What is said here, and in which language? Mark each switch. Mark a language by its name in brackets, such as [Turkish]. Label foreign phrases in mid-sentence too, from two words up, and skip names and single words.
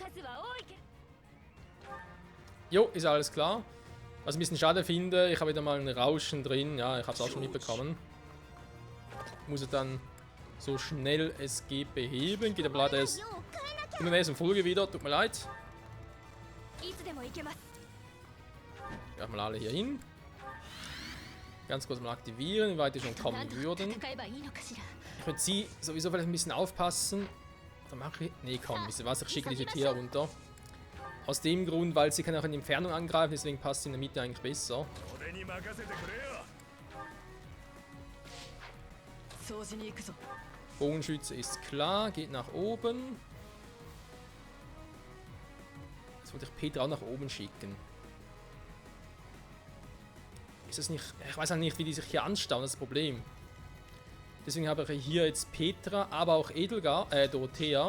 [German] Jo, ist alles klar. Was ich ein bisschen schade finde, ich habe wieder mal ein Rauschen drin. Ja, ich habe es auch schon mitbekommen. Muss es dann so schnell es geht beheben. Geht aber leider erst In der nächsten Folge wieder, tut mir leid. [Japanese] いつでも行けます。 [German] Ja, mal alle hier hin. Ganz kurz mal aktivieren, wie weit die schon kommen würden. [Japanese] 戦えばいいのかしら。 [German] Ich würde sie sowieso vielleicht ein bisschen aufpassen. Oder mache ich. Nee, komm, wisst ihr was? Ich schicke die hier runter. Aus dem Grund, weil sie kann auch in die Entfernung angreifen, deswegen passt sie in der Mitte eigentlich besser. [Japanese] 俺に任せてくれよ。掃除に行くぞ。 [German] Bogenschütze ist klar, geht nach oben. Jetzt wollte ich Petra auch nach oben schicken. Ist das nicht. Ich weiß auch nicht, wie die sich hier anstauen, das ist das Problem. Deswegen habe ich hier jetzt Petra, aber auch Dorothea.